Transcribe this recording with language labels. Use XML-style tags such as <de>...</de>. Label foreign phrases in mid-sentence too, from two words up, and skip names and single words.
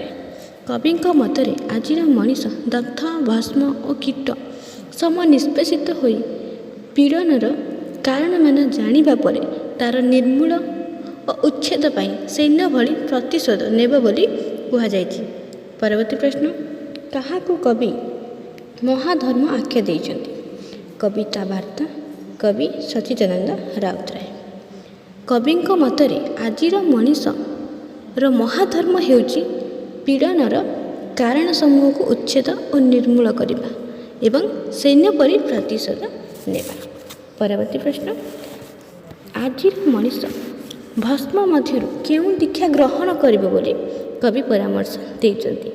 <or>କବିଙ୍କ ମତରେ ଆଜିର ମଣିଷ ଦଗ୍ଧ, ଭସ୍ମ ଓ କୀଟ ସମ ନିଷ୍ପେଷିତ ହୋଇ ପୀଡ଼ନର କାରଣମାନ ଜାଣିବା ପରେ ତା'ର ନିର୍ମୂଳ ଓ ଉଚ୍ଛେଦ ପାଇଁ ସୈନ୍ୟ ଭଳି ପ୍ରତିଶୋଧ ନେବ ବୋଲି କୁହାଯାଇଛି। ପରବର୍ତ୍ତୀ ପ୍ରଶ୍ନ, କାହାକୁ କବି ମହାଧର୍ମ ଆଖ୍ୟା ଦେଇଛନ୍ତି। କବିତା ବାର୍ତ୍ତା କବି ସଚ୍ଚିଦାନନ୍ଦ ରାଉତରାୟ। कविଙ୍କ ମତରେ ଆଜିର ମଣିଷର ମହାଧର୍ମ ହେଉଛି ପୀଡ଼ନର କାରଣ ସମୂହକୁ ଉଚ୍ଛେଦ ଓ ନିର୍ମୂଳ କରିବା ଏବଂ ସୈନ୍ୟ ପରି ପ୍ରତିଶୋଧ ନେବା। ପରବର୍ତ୍ତୀ ପ୍ରଶ୍ନ, ଆଜିର ମଣିଷ ଭସ୍ମ ମଧ୍ୟରୁ କେଉଁ ଦୀକ୍ଷା ଗ୍ରହଣ କରିବ ବୋଲି କବି ପରାମର୍ଶ ଦେଇଛନ୍ତି?</or>